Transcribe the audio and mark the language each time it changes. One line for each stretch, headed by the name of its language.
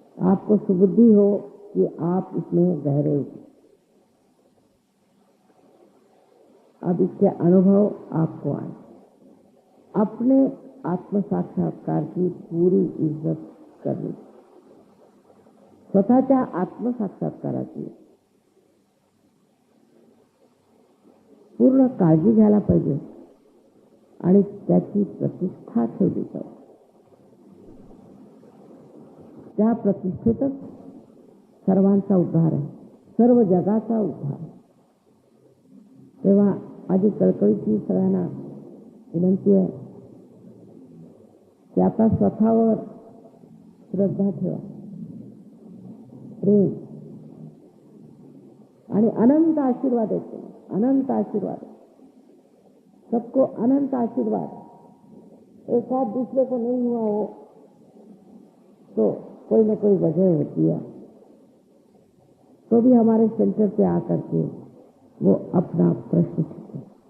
Hindi: आपको सुबुद्धि हो कि आप इसमें गहरे उतरे. अब इसके अनुभव आपको आए. अपने आत्म साक्षात्कार की पूरी इज्जत करनी.
Marathi: स्वतःच्या आत्मसाक्षात्काराची पूर्ण काळजी घ्यायला पाहिजे आणि त्याची प्रतिष्ठा ठेवली पाहिजे. त्या प्रतिष्ठेतच सर्वांचा उद्धार आहे, सर्व जगाचा उद्धार. तेव्हा माझी कळकळीची सगळ्यांना विनंती आहे की आता स्वतःवर श्रद्धा ठेवा, प्रेम आणि अनंत आशीर्वाद येतो.
Hindi: अनंत आशीर्वाद, सबको अनंत आशीर्वाद. एक आध दूसरे को नहीं हुआ हो तो कोई न कोई वजह होती है, तो भी हमारे सेंटर पे आकर के वो अपना प्रश्न पूछे.